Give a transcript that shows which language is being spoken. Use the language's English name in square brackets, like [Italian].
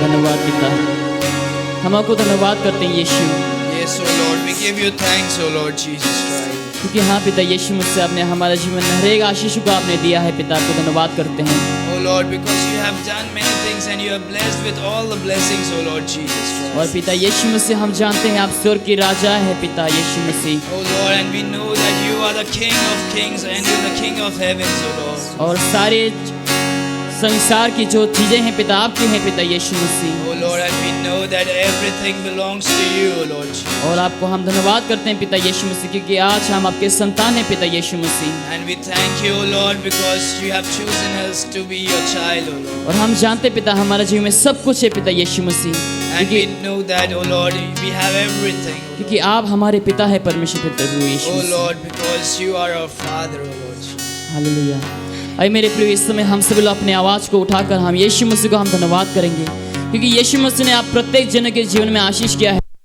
[Hindi] धन्यवाद पिता, हम आपको धन्यवाद करते हैं यीशु, [English] Yes, O Lord, we give you thanks, O Lord Jesus Christ. [Hindi] क्योंकि हाँ पिता यीशु मुझसे आपने हमारे जीवन में हर एक आशीष को आपने दिया है। पिता आपको धन्यवाद करते हैं। [English] O Lord, because you have done many things and you are blessed with all the blessings, O Lord Jesus [Hindi] और [English] Christ. [Hindi] पिता यीशु मसीह हम जानते हैं आप स्वर्ग की राजा है पिता यीशु मसीह, [English] O Lord, and we know that you are the King of kings and you are the King of heavens, O Lord. [Hindi] और सारे संसार की जो चीजें हैं पिता आपकी हैं पिता यीशु मसीह। [English] Oh Lord, and we know that everything belongs to you, O Lord Jesus. [Hindi] और आपको हम धन्यवाद करते हैं पिता यीशु मसीह, क्योंकि आज हम आपके संतान हैं पिता यीशु मसीह। [English] And we thank you, O Lord, because you have chosen us to be your child, O Lord. [Hindi] और हम जानते हैं पिता हमारे जीवन में सब कुछ है पिता यीशु मसीह, [English] And we know that, O Lord, we have everything, O Lord. [Hindi] क्योंकि आप हमारे पिता है परमेश्वर पिता प्रभु यीशु [English] Oh [Hindi] Masih. [English] Lord, because you are our Father, O Lord Jesus. [Hindi] Hallelujah. आइए मेरे प्रिय, इस समय हम सभी लोग अपने आवाज को उठाकर हम यीशु मसीह को हम धन्यवाद करेंगे, क्योंकि यीशु मसीह ने आप प्रत्येक जन के जीवन में आशीष किया है।